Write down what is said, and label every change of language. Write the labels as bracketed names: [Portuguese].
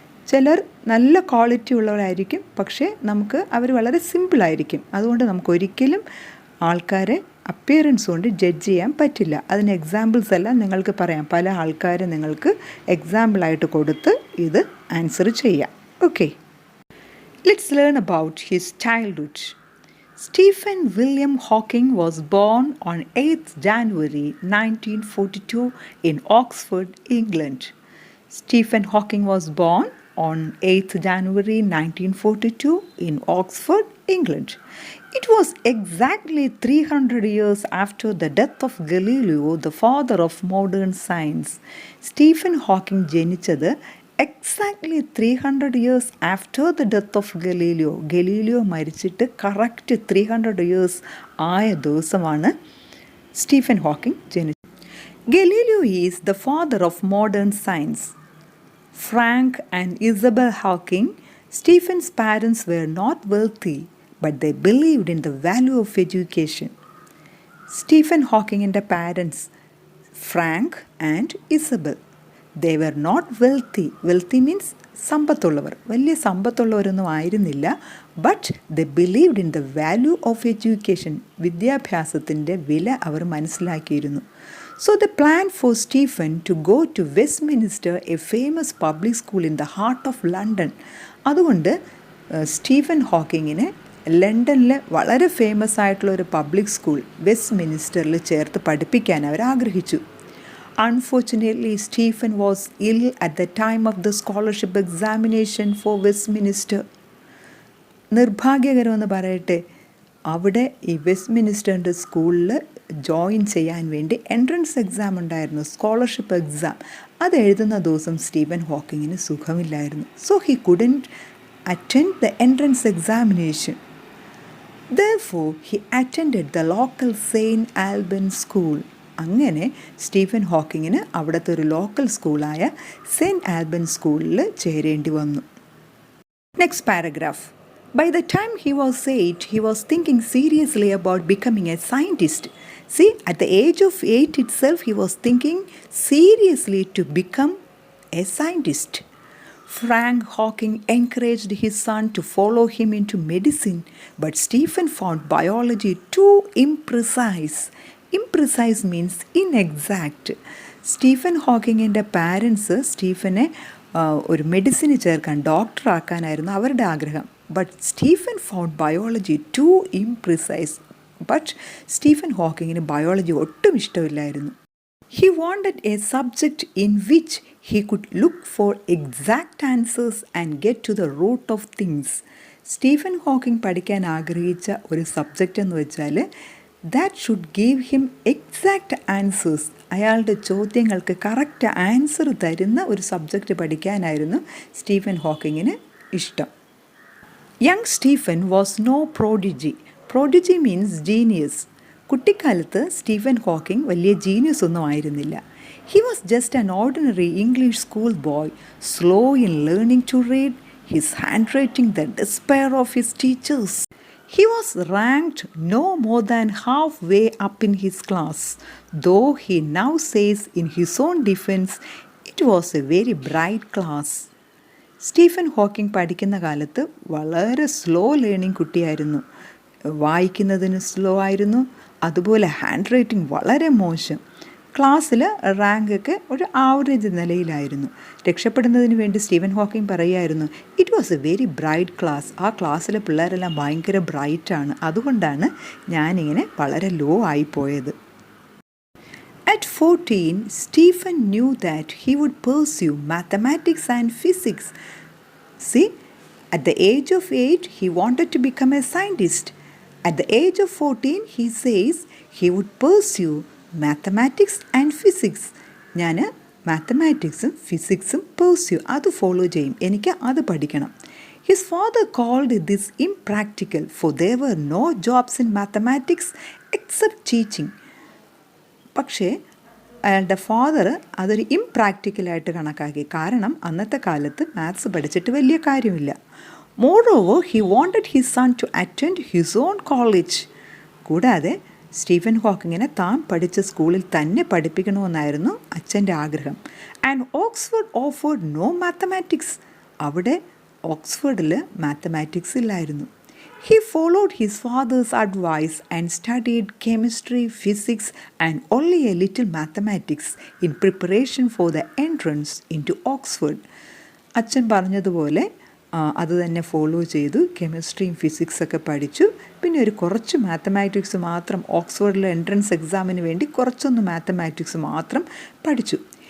[Malayalam] ചിലർ നല്ല ക്വാളിറ്റി ഉള്ളവരായിരിക്കും, പക്ഷേ അവർ വളരെ സിമ്പിളായിരിക്കും. അതുകൊണ്ട് നമുക്കൊരിക്കലും ആൾക്കാരെ അപ്പിയറൻസ് കൊണ്ട് ജഡ്ജ് ചെയ്യാൻ പറ്റില്ല. അതിന് എക്സാമ്പിൾസ് എല്ലാം നിങ്ങൾക്ക് പറയാം. പല ആൾക്കാരെ നിങ്ങൾക്ക് എക്സാമ്പിളായിട്ട് കൊടുത്ത് ഇത് ആൻസർ ചെയ്യാം. [English] Okay, let's learn about his childhood. Stephen William Hawking was born on 8th January 1942 in Oxford, England. Stephen Hawking was born on 8th January 1942 in Oxford, England. It was exactly 300 years after the death of Galileo, the father of modern science. [Malayalam] Stephen Hawking ജനിച്ചത് [English] exactly 300 years after the death of Galileo [Malayalam] മരിച്ചിട്ട് correct 300 years ആയ ദിവസമാണ് Stephen Hawking ജനിച്ചത്. [English] Galileo is the father of modern science. Frank and Isabel Hawking, Stephen's parents were not wealthy, but they believed in the value of education. [Malayalam] Stephen ഹോക്കിങ്ങിൻ്റെ parents Frank and Isabel. [English] They were not wealthy. Wealthy means സമ്പത്തുള്ളവർ. [Malayalam] വലിയ സമ്പത്തുള്ളവരൊന്നും ആയിരുന്നില്ല. [English] But the believed in the value of education. [Malayalam] വിദ്യാഭ്യാസത്തിൻ്റെ വില അവർ മനസ്സിലാക്കിയിരുന്നു. [English] So the plan for Stephen to go to Westminster, a famous public school in the heart of London. [Malayalam] അതുകൊണ്ട് Stephen ഹോക്കിങ്ങിന് ലണ്ടനിലെ വളരെ famous ആയിട്ടുള്ള ഒരു പബ്ലിക് സ്കൂൾ വെസ്റ്റ്മിനിസ്റ്ററിൽ ചേർത്ത് പഠിപ്പിക്കാൻ അവർ ആഗ്രഹിച്ചു. [English] Unfortunately, Stephen was ill at the time of the scholarship examination for Westminster. [Malayalam] നിർഭാഗ്യകരമെന്ന് പറയട്ടെ, അവിടെ ഈ വെസ്റ്റ്മിനിസ്റ്ററിൻ്റെ സ്കൂളിൽ ജോയിൻ ചെയ്യാൻ വേണ്ടി എൻട്രൻസ് എക്സാം ഉണ്ടായിരുന്നു, സ്കോളർഷിപ്പ് എക്സാം. അത് എഴുതുന്ന ദിവസം Stephen ഹോക്കിങ്ങിന് സുഖമില്ലായിരുന്നു. [English] So he couldn't attend the entrance examination. Therefore, he attended the local St. Albans school. [Malayalam] അങ്ങനെ സ്റ്റീഫൻ ഹോക്കിങ്ങിന് അവിടുത്തെ ഒരു ലോക്കൽ സ്കൂളായ സെയിൻറ്റ് ആൽബൻ സ്കൂളിൽ ചേരേണ്ടി വന്നു. [English] Next paragraph. By the time he was 8, he was thinking seriously about becoming a scientist. See, at the age of 8 itself, he was thinking seriously to become a scientist. Frank Hawking encouraged his son to follow him into medicine, but Stephen found biology too imprecise. Imprecise means inexact. [Malayalam] Stephen ഹോക്കിങ്ങിൻ്റെ parents സ്റ്റീഫനെ ഒരു medicine ചേർക്കാൻ, ഡോക്ടറാക്കാനായിരുന്നു അവരുടെ ആഗ്രഹം. [English] But Stephen found biology too imprecise. [Malayalam] But Stephen ഹോക്കിങ്ങിന് biology ഒട്ടും ഇഷ്ടമില്ലായിരുന്നു. [English] He wanted a subject in which he could look for exact answers and get to the root of things. [Malayalam] Stephen Hawking പഠിക്കാൻ ആഗ്രഹിച്ച ഒരു subject എന്ന് വെച്ചാൽ [English] that should give him exact answers. [Malayalam] അയാളുടെ ചോദ്യങ്ങൾക്ക് correct answer തരുന്ന ഒരു സബ്ജക്റ്റ് പഠിക്കാനായിരുന്നു സ്റ്റീഫൻ ഹോക്കിങ്ങിന് ഇഷ്ടം. [English] Young Stephen was no prodigy. Prodigy means genius. [Malayalam] കുട്ടിക്കാലത്ത് സ്റ്റീഫൻ ഹോക്കിംഗ് വലിയ ജീനിയസ് ഒന്നും ആയിരുന്നില്ല. [English] He was just an ordinary English school boy, slow in learning to read, his handwriting the despair of his teachers. He was ranked no more than halfway up in his class, though he now says in his own defense, it was a very bright class. [Malayalam] Stephen Hawking പഠിക്കുന്ന കാലത്ത് വളരെ slow learning കുട്ടിയായിരുന്നു. വായിക്കുന്നതിന് slow ആയിരുന്നു, അതുപോലെ hand writing വളരെ മോശം. ക്ലാസ്സിൽ റാങ്കൊക്കെ ഒരു ആവറേജ് നിലയിലായിരുന്നു. രക്ഷപ്പെടുന്നതിന് വേണ്ടി സ്റ്റീഫൻ ഹോക്കിംഗ് പറയുമായിരുന്നു, [English] It was a very bright class. [Malayalam] ആ ക്ലാസ്സിലെ പിള്ളേരെല്ലാം ഭയങ്കര ബ്രൈറ്റാണ്, അതുകൊണ്ടാണ് ഞാനിങ്ങനെ വളരെ law ആയിപ്പോയത്. [English] At 14, Stephen knew that he would pursue mathematics and physics. See, at the age of 8, he wanted to become a scientist. At the age of 14, he says he would pursue mathematics and physics. [Malayalam] ഞാൻ മാത്തമാറ്റിക്സും ഫിസിക്സും pursue, അത് follow ചെയ്യും, എനിക്ക് അത് പഠിക്കണം. [English] His father called this impractical, for there were no jobs in mathematics except teaching. [Malayalam] പക്ഷേ അയാളുടെ father അതൊരു ഇംപ്രാക്ടിക്കലായിട്ട് കണക്കാക്കി. കാരണം അന്നത്തെ കാലത്ത് മാത്സ് പഠിച്ചിട്ട് വലിയ കാര്യമില്ല. [English] Moreover, he wanted his son to attend his own college. കൂടാതെ [Malayalam] സ്റ്റീഫൻ ഹോക്കിങ്ങിനെ താൻ പഠിച്ച സ്കൂളിൽ തന്നെ പഠിപ്പിക്കണമെന്നായിരുന്നു അച്ഛൻ്റെ ആഗ്രഹം. [English] And Oxford offered no mathematics. [Malayalam] അവിടെ ഓക്സ്ഫോർഡിൽ മാത്തമാറ്റിക്സ് ഇല്ലായിരുന്നു. [English] He followed his father's advice and studied chemistry, physics, and only a little mathematics in preparation for the entrance into Oxford. [Malayalam] അച്ഛൻ പറഞ്ഞതുപോലെ അത് തന്നെ ഫോളോ ചെയ്തു. കെമിസ്ട്രിയും ഫിസിക്സൊക്കെ പഠിച്ചു. പിന്നെ ഒരു കുറച്ച് മാത്തമാറ്റിക്സ് മാത്രം ഓക്സ്ഫോർഡിലെ എൻട്രൻസ് എക്സാമിന് വേണ്ടി കുറച്ചൊന്ന് മാത്തമാറ്റിക്സ് മാത്രം പഠിച്ചു.